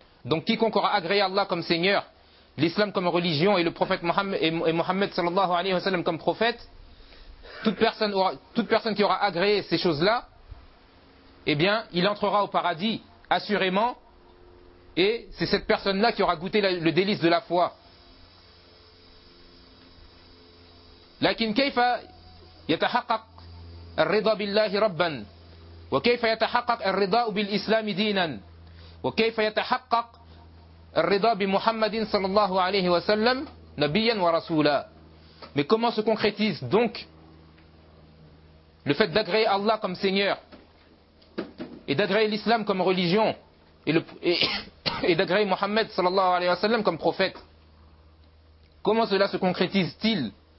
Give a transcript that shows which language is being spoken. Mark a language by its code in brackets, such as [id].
[fr] Donc quiconque aura agréé Allah comme Seigneur, l'islam comme religion et le prophète Mohammed sallallahu alayhi wa sallam comme prophète, toute personne qui aura agréé ces choses-là, eh bien, il entrera au paradis assurément, et c'est cette personne-là qui aura goûté le délice de la foi. [ar] لكن كيف يتحقق الرضا بالله ربا وكيف يتحقق الرضا بالإسلام دينا وكيف يتحقق الرضا بمحمد صلى الله عليه وسلم نبيا ورسولا. [fr] Mais comment se concrétise donc le fait d'agréer Allah comme Seigneur et d'agréer l'islam comme religion et d'agréer Mohammed صلى الله عليه وسلم comme prophète, comment cela se concrétise-t-il?